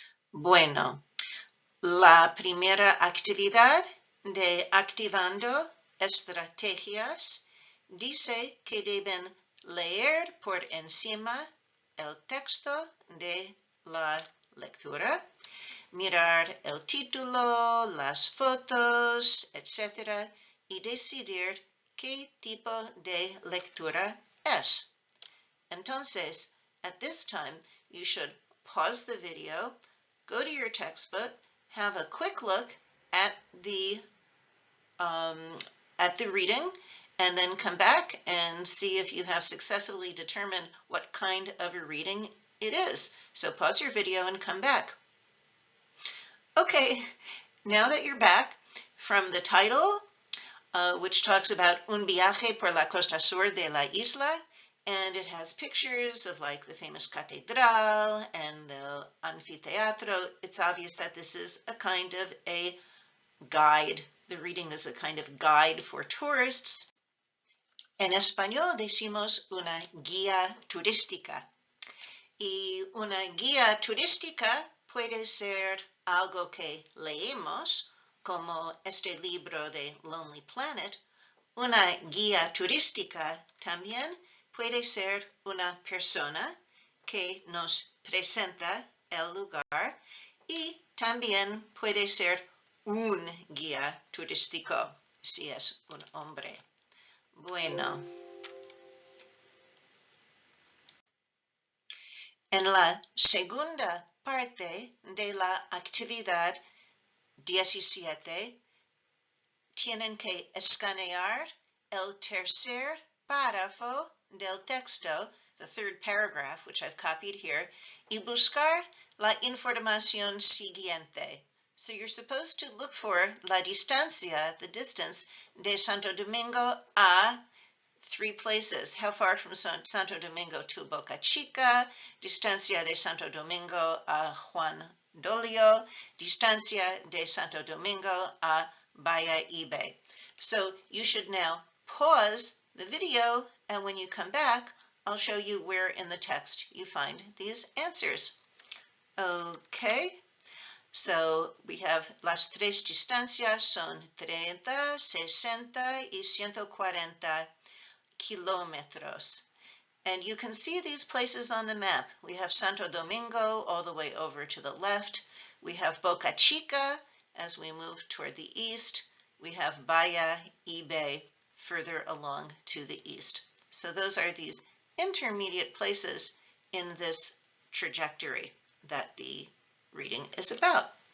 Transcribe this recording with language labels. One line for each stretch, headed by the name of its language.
Spanish: Bueno, la primera actividad de activando estrategias dice que deben leer por encima el texto de la lectura, mirar el título, las fotos, etc. y decidir qué tipo de lectura es.
English: Entonces, at this time, you should pause the video, go to your textbook, have a quick look at the reading, and then come back and see if you have successfully determined what kind of a reading it is. So pause your video and come back. Okay, now that you're back, from the title, which talks about
Spanish: Un viaje por la costa sur de la isla,
English: and it has pictures of like the famous catedral and the anfiteatro, it's obvious that this is a kind of a guide. The reading is a kind of guide for tourists.
Spanish: En español decimos una guía turística. Y una guía turística puede ser algo que leemos, como este libro de Lonely Planet. Una guía turística también puede ser una persona que nos presenta el lugar y también puede ser un guía turístico si es un hombre. Bueno, en la segunda parte de la actividad 17, tienen que escanear el tercer párrafo del texto,
English: the third paragraph, which I've copied here,
Spanish: y buscar la información siguiente.
English: So you're supposed to look for
Spanish: la distancia,
English: the distance,
Spanish: de Santo Domingo a
English: 3 places. How far from Santo Domingo to Boca Chica,
Spanish: distancia de Santo Domingo a Juan Dolio, distancia de Santo Domingo a Bahia Ibe.
English: So you should now pause the video, and when you come back, I'll show you where in the text you find these answers. Okay. So we have
Spanish: las tres distancias son 30, 60 y 140 kilómetros.
English: And you can see these places on the map. We have Santo Domingo all the way over to the left. We have Boca Chica as we move toward the east. We have Bahia Ibe further along to the east. So those are these intermediate places in this trajectory that the reading is about.